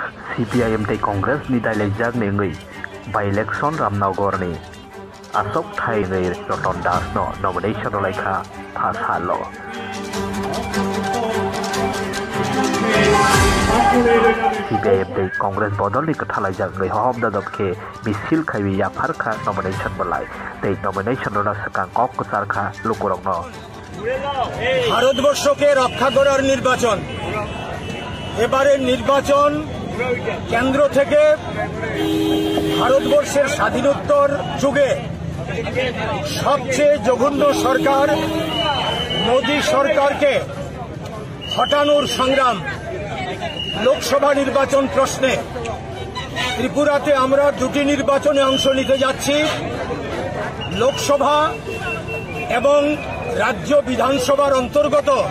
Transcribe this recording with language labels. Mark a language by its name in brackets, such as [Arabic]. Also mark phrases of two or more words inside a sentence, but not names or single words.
[Kok Borok] CPIM tei Congress ni dailejak nengui [English] by election [Kok Borok] Ramnagar ni Asok Thai ni Roton Das no nomination laika phasalo CPIM tei Congress bodol ni kathalajak ngai hom dadap ke misil khaiwi ya pharkha nomination balai tei nomination ro sakang kok sarkha lukurong no [Bangla] ভারতবর্ষকে রক্ষা করার নির্বাচন এবারের নির্বাচন কেন্দ্র থেকে ভারতবর্ষের স্বাধীনোত্তর যুগে সবচেয়ে জঘন্য সরকার মোদী সরকারকে হটানোর সংগ্রাম লোকসভা নির্বাচন প্রশ্নে ত্রিপুরাতে আমরা দুটি নির্বাচনে অংশ নিতে যাচ্ছি লোকসভা এবং রাজ্য বিধানসভার অন্তর্গত